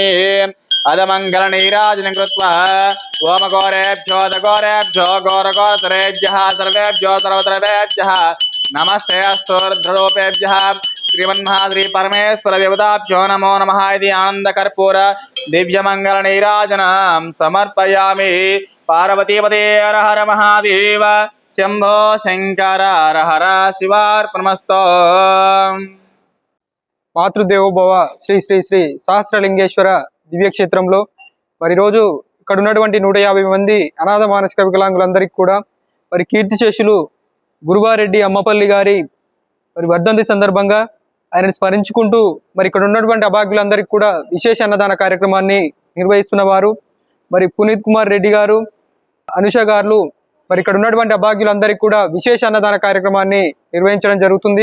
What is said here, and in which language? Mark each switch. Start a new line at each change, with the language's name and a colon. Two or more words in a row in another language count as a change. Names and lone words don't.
Sanskrit: अदमङ्गलनीराजनं कृत्वा ओम घोरेभ्यो घोरघोरतरेभ्यः सर्वेभ्यो सर्वतरेभ्यः नमस्ते अस्तु रुद्ररूपेभ्यः श्रीमन्महा श्री परमेश्वर देवताभ्यो नमो नमः। इति आनन्दकर्पूर दिव्यमङ्गलनीराजनं समर्पयामि। पार्वतीपते हर हर महादेव शंभो शंकर हर हर शिवार्पणमस्तु।
Telugu: మాతృదేవోభవ శ్రీ శ్రీ శ్రీ సహస్రలింగేశ్వర దివ్యక్షేత్రంలో మరి రోజు ఇక్కడ ఉన్నటువంటి 150 మంది అనాథ మానసిక వికలాంగులందరికీ కూడా మరి కీర్తిశేషులు గురువారెడ్డి అమ్మపల్లి గారి మరి వర్ధంతి సందర్భంగా ఆయనను స్మరించుకుంటూ మరి ఇక్కడ ఉన్నటువంటి అభాగ్యులందరికీ కూడా విశేష అన్నదాన కార్యక్రమాన్ని నిర్వహిస్తున్న వారు మరి పునీత్ కుమార్ రెడ్డి గారు, అనుష గారు మరి ఇక్కడ ఉన్నటువంటి అభాగ్యులందరికీ కూడా విశేష అన్నదాన కార్యక్రమాన్ని నిర్వహించడం జరుగుతుంది।